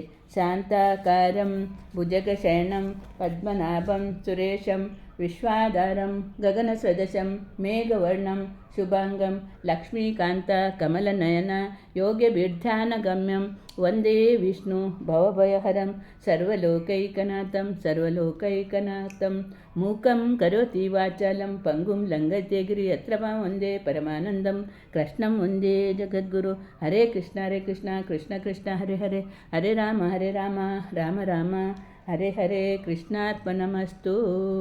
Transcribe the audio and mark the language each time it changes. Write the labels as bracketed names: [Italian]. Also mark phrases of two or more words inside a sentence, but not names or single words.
[Sanskrit] ಶಾಂತಾಕಾರಂ ಭುಜಗಶಯನಂ ಪದ್ಮನಾಭಂ ಸುರೇಶಂ ವಿಶ್ವಾಧಾರಂ ಗಗನಸದೃಶಂ ಮೇಘವರ್ಣಂ ಶುಭಾಂಗಂ ಲಕ್ಷ್ಮೀಕಾಂತ ಕಮಲನಯನ ಯೋಗ್ಯಭಿಧ್ಯಾನಗಮ್ಯಂ ವಂದೇ ವಿಷ್ಣು ಭವಭಯಹರಂ ಸರ್ವಲೋಕೈಕನಾಥಂ ಮೂಕಂ ಕರೋತಿ ವಾಚಾಲಂ ಪಂಗುಂ ಲಂಘಯತೆ ಗಿರಿಯತ್ರ ವಂದೇ ಪರಮಾನಂದಂ ಕೃಷ್ಣಂ ವಂದೇ ಜಗದ್ಗುರು. ಹರೇ ಕೃಷ್ಣ ಕೃಷ್ಣ ಕೃಷ್ಣ ಹರೇ ಹರೇ, ಹರೇ ರಾಮ ರಾಮ ರಾಮ ಹರೇ ಹರೇ. ಕೃಷ್ಣಾರ್ಪಣಮಸ್ತು.